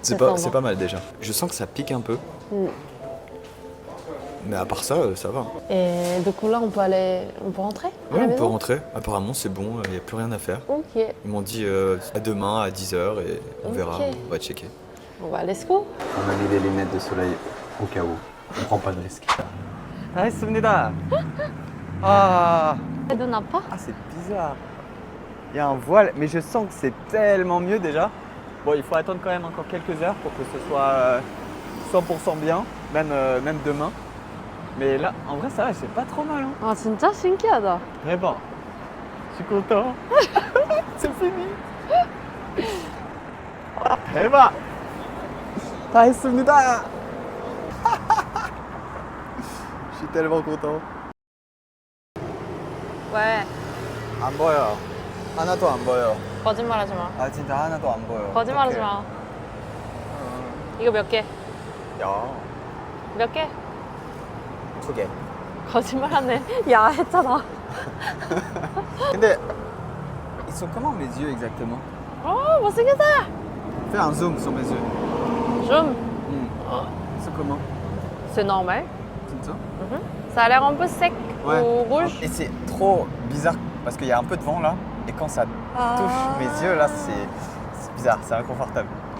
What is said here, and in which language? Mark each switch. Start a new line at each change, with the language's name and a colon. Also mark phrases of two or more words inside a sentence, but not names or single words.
French: C'est pas mal déjà. Je sens que ça pique un peu. Mais à part ça, ça va. Et du coup, là, on peut rentrer à Ouais, la on peut maison? rentrer. Apparemment, c'est bon, il n'y a plus rien à faire. Ok. Ils m'ont dit à demain à 10h et on verra, Ok. on va checker. On va,
English: let's go.
French: On a mis des lunettes de soleil au cas où. On prend pas de risque. 알겠습니다. Ah, Elle donne un pas. c'est bizarre. Il y a un voile, mais je sens que c'est tellement mieux déjà. Bon, il faut attendre quand même encore quelques heures pour que ce soit 100% bien, même demain. Mais là, en vrai, ça va, c'est pas trop mal. Hein.
Korean: 아, 진짜 신기하다.
French: Vraiment. Je suis content. C'est fini.
Korean: 대박. 다 했습니다.
French: Je suis tellement content.
Korean: 왜? 안 보여. 하나도 안 보여. 거짓말하지 마. 아 진짜 하나도 안 보여. 거짓말하지 마. 이거 몇 개? 야, 몇 개? 2개. 거짓말하네. 야, 했잖아.
French: 근데 ils sont comment mes yeux exactement?
Korean: 못생겼다.
French: Fais un zoom sur mes yeux. Zoom. C'est comment? C'est normal. C'est ça? Ça a l'air un peu sec Ouais. ou rouge. Et c'est trop bizarre parce qu'il y a un peu de vent là. Et quand ça touche mes yeux là, c'est bizarre, c'est inconfortable.